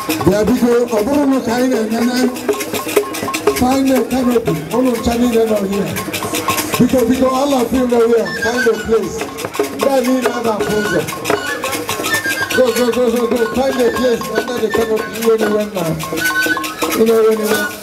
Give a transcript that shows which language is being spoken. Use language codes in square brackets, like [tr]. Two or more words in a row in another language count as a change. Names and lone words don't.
[en] Yeah, because [ig] ọ bụrụ na ka anyị na-enene, [en] find a canopy, [ig] ụlọ ncha niile nọ here. Biko, biko, [en] all of you nọ here, find a place. [ig] Ndị a niile a na-afụ ụzọ. [en] Go, go, go, go, go, find a place under the canopy, [ig] iwe n'iwe nna. Iwe n'iwe.